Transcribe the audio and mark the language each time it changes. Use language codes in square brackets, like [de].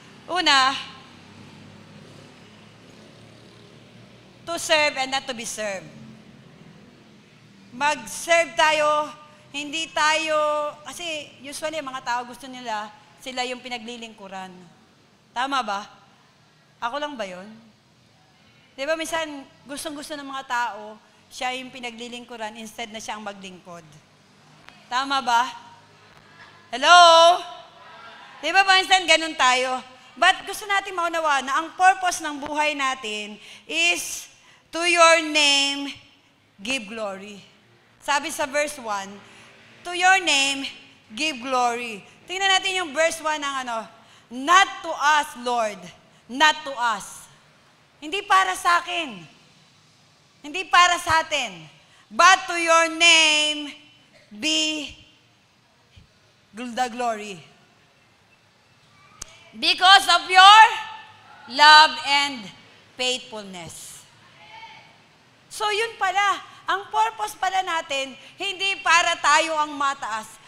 [en] Una, to serve and not to be served. [tl] Mag-serve tayo, hindi tayo, kasi usually mga tao gusto nila, sila yung pinaglilingkuran. Tama ba? Ako lang ba yun? Di ba minsan gustong-gusto ng mga tao, siya yung pinaglilingkuran instead na siya ang maglingkod. Tama ba? Hello? Di ba minsan ganun tayo? But gusto natin maunawaan na ang purpose ng buhay natin [en] is to your name give glory. [tl] Sabi sa verse 1, [en] to your name give glory. [tl] Tingnan natin yung verse 1 ng [en] not to us, Lord. Not to us. [tl] Hindi para sa akin. Hindi para sa atin. [en] But to your name be the glory. Because of your love and faithfulness. [tl] So yun pala, ang purpose pala natin, hindi para tayo ang mataas.